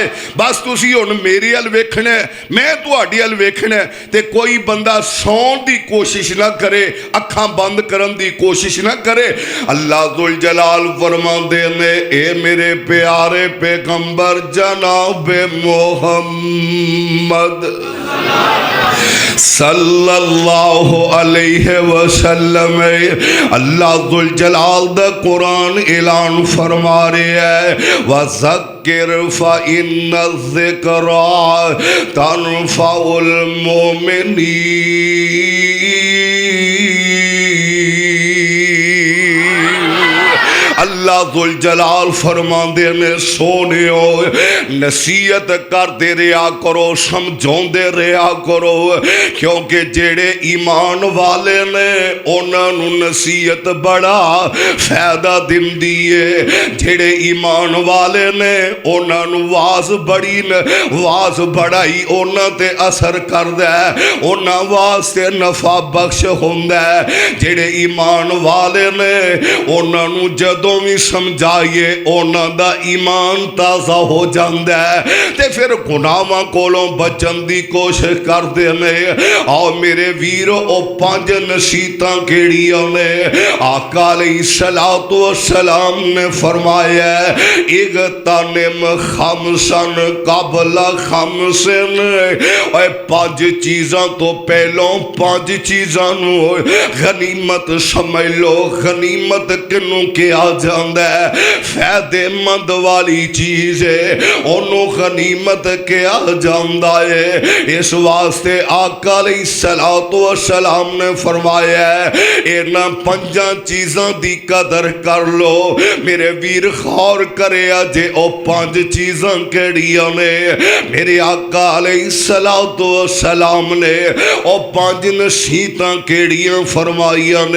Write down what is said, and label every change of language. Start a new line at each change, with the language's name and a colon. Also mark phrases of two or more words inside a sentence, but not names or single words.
Punjabi: بس تسی ہݨ میرے ال ویکھنا ہے، میں تہاڈے ال ویکھنا ہے. تے کوئی بندہ سون دی کوشش نہ کرے، اکھاں بند کرن دی کوشش نہ کرے. اللہ ذو الجلال فرماندے نے اے میرے پیارے پیغمبر جناب محمد
Arabic: صلى الله عليه وسلم,
Punjabi: اللہ ذو الجلال دا قرآن اعلان فرما رہا ہے
Arabic: وذكر فإن الذكرى تنفع المؤمنين.
Punjabi: اللہ ذو الجلال فرماندے نے سوہنیو
Urdu: نصیحت کرتے رہا کرو، سمجھاتے رہا کرو,
Punjabi: کیونکہ جیڑے ایمان والے نے انہوں نے نصیحت بڑا فائدہ دیندی ہے. جیڑے ایمان والے نے انہوں نے وعظ بڑی وعظ بڑا ہی انہوں نے تے اثر کردا ہے، انہوں نے واسطے نفع بخش ہوندا ہے. جیڑے ایمان والے نے انہوں نے جدوں بھی سمجھائیے
Urdu: انہوں کا ایمان تازہ ہو جاتا ہے,
Punjabi: تو فیر گناہاں کولوں بچن کی کوشش کرتے ہیں. آؤ میرے ویر او 5 نصیحتاں کیڑیاں نے آقا
Arabic: عليه الصلاة والسلام
Punjabi: نے فرمایا
Arabic: اغتنم خمسا قبل خمس,
Punjabi: 5 چیزاں توں پہلوں 5 چیزاں غنیمت سمجھ لو.
Urdu: غنیمت کنوں کیا جاتا جاتا ہے. فائدہ مند والی چیز ہے اونوں غنیمت کہا جاتا ہے.
Punjabi: اس واسطے آقا
Arabic: عليه الصلاة والسلام
Punjabi: نے فرمایا انہاں پنجاں چیزاں دی قدر کر لو. میرے ویر غور کرے جے او پنج چیزاں کیڑیاں نے. میرے آقا
Arabic: عليه الصلاة والسلام
Punjabi: نے او پنج نصیحتاں کیڑیاں فرمائیاں نے.